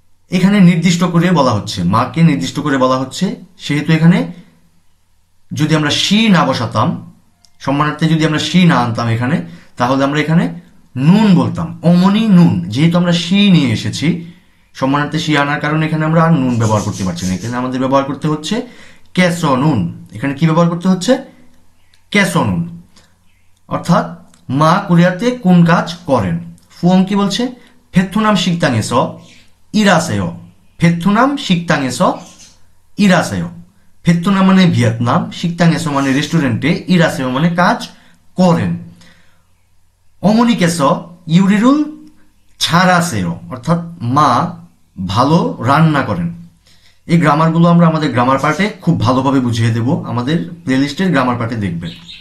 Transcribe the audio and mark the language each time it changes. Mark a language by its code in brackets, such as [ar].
[bn] এখানে নির্দিষ্ট করে বলা হচ্ছে, মাকে নির্দিষ্ট করে বলা হচ্ছে, সেহেতু এখানে যদি আমরা শি না বসাতাম, সম্মানার্থে যদি আমরা শি না আনতাম এখানে, তাহলে আমরা এখানে নুন বলতাম, অমনি নুন। যেহেতু আমরা শি নিয়ে এসেছি, সম্মানার্থে শি আনার কারণে এখানে আমরা আর নুন ব্যবহার করতে পারছি না। এখানে আমাদের ব্যবহার করতে হচ্ছে ক্যাসো নুন। এখানে কি ব্যবহার করতে হচ্ছে? ক্যাসো নুন, অর্থাৎ মা কোরিয়াতে কোন কাজ করেন। ফুয়ং কি বলছে? [ko] 베트남 식당에서 일하세요. 베트남 식당에서 일하세요. [bn] 베트남 মানে ভিয়েতনাম, 식당에서 মানে রেস্টুরেন্টে, 일하세요 মানে কাজ করেন। [ko] 어머니께서 요리를 잘하세요, [bn] অর্থাৎ মা ভালো রান্না করেন। এই গ্রামারগুলো আমরা আমাদের গ্রামার পার্টে খুব ভালোভাবে বুঝিয়ে দেব, আমাদের প্লেলিস্টের গ্রামার পার্টে দেখবেন।